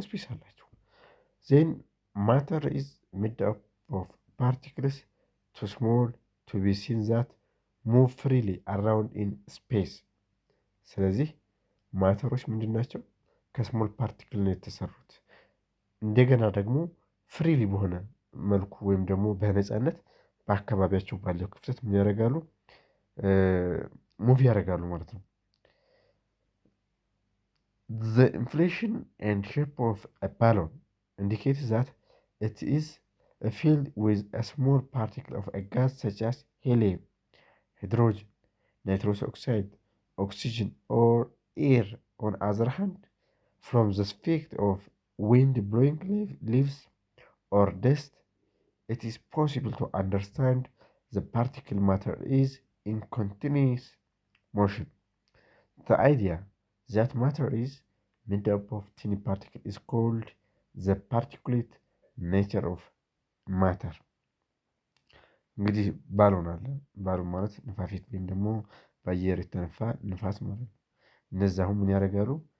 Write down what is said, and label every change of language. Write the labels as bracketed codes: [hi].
[am] ስፔስ አላቸው። [en] ዜን ማተር ኢዝ ሜድ አፕ ኦፍ ፓርቲክልስ ቱ ስሞል ቱ ቢ ሲን ዛት ሙቭ ፍሪሊ አራውንድ ኢን ስፔስ። [am] ስለዚህ ማተሮች ምንድን ናቸው? ከስሞል ፓርቲክል ነው የተሰሩት። እንደገና ደግሞ ፍሪሊ በሆነ መልኩ ወይም ደግሞ በነፃነት በአካባቢያቸው ባለው ክፍተት ምን ያደርጋሉ? ሙቭ ያደርጋሉ ማለት ነው። [en] The inflation and shape of a balloon indicates that it is filled with a small particle of a gas such as helium, hydrogen, nitrous oxide, oxygen, or air. On the other hand, from the effect of wind blowing leaves or dust, it is possible to understand the particle matter is in continuous motion. The idea that matter is made up of tiny particles is called the particulate nature of matter። [am] እንግዲህ ባሎን አለ። ባሎን ማለት ንፋፊት ወይም ደግሞ በአየር የተነፋ ንፋስ ማለት ነው። እነዛ አሁን ምን ያደርጋሉ?